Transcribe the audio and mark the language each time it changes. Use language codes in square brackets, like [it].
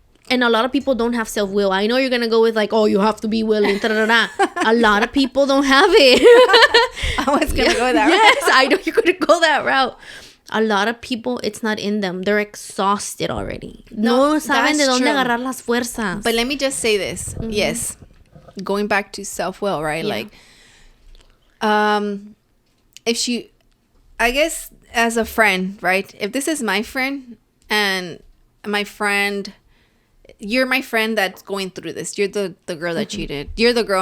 [en] And a lot of people don't have self-will. I know you're going to go with like, oh, you have to be willing. A lot of people don't have it. I was going to go that route. Yes, I know you're going to go that route. A lot of people, it's not in them. They're exhausted already. [es] No saben de dónde agarrar las fuerzas. [en] But let me just say this. Mm-hmm. Yes. Going back to self-will, right? Yeah. Like, if she, I guess as a friend, right? If this is my friend and my friend... You're my friend that's going through this. You're the girl that cheated. You're the girl.